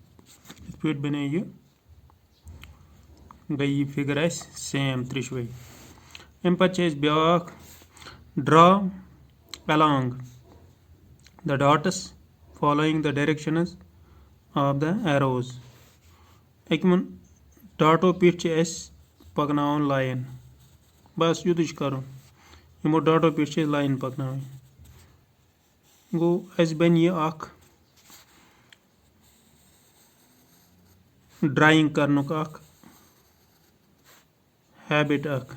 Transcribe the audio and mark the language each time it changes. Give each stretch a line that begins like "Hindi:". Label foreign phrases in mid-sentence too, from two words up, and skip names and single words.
Kashmiri: یِتھ پٲٹھۍ بنے یہِ گٔے یہِ فِگر اَسہِ سیم ترٛیشوَے. اَمہِ پَتہٕ چھِ أسۍ بیٛاکھ ڈرٛا
English: along the dots following the directions of the arrows.
Kashmiri: أکمن ڈاٹو پٮ۪ٹھ چھِ اَسہِ پَکناوُن لاین. بَس یُتُے چھُ کَرُن. یِمو ڈاٹو پٮ۪ٹھ چھِ أسۍ لاین پَکناوٕنۍ. گوٚو اَسہِ بَنہِ یہِ اکھ ڈرایِنٛگ کَرنُک اکھ ہیبِٹ اکھ.